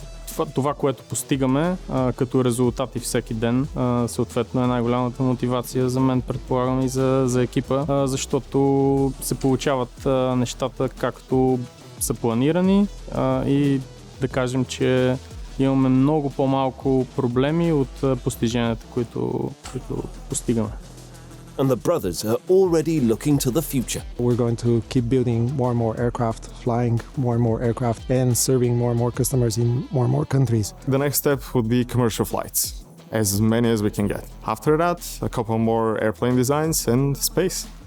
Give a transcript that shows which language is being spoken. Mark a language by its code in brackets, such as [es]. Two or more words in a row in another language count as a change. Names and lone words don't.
[bg] Това, което постигаме като резултати всеки ден, съответно е най-голямата мотивация за мен, предполагам, и за екипа, защото се получават нещата както са планирани и да кажем, че имаме много по-малко проблеми от постиженията, които постигаме. [en] And the brothers are already looking to the future. We're going to keep building more and more aircraft, flying more and more aircraft, and serving more and more customers in more and more countries. The next step would be commercial flights, as many as we can get. After that, a couple more airplane designs and space.